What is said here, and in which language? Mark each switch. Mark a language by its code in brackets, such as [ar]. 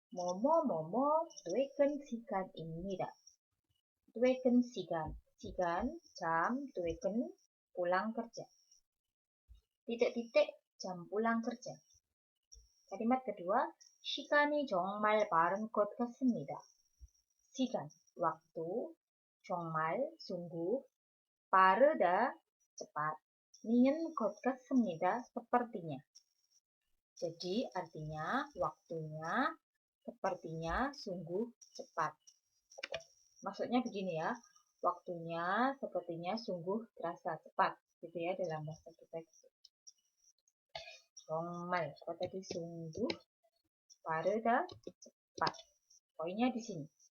[ko] 뭐뭐뭐뭐 퇴근 시간입니다. 퇴근 시간. [id] 시간, jam, 퇴근, pulang kerja. Titik-titik, jam pulang kerja. Kalimat kedua, [ko] 시간이 정말 빠른 것 같습니다. 시간, waktu, 정말, sungguh, 빠르다, cepat, 는 것 같습니다, sepertinya. [id] Jadi artinya waktunya sepertinya sungguh cepat. Maksudnya begini ya, waktunya sepertinya sungguh terasa cepat, gitu ya dalam bahasa kita. 정말, apa tadi sungguh, 빠르다, cepat. Poinnya di sini.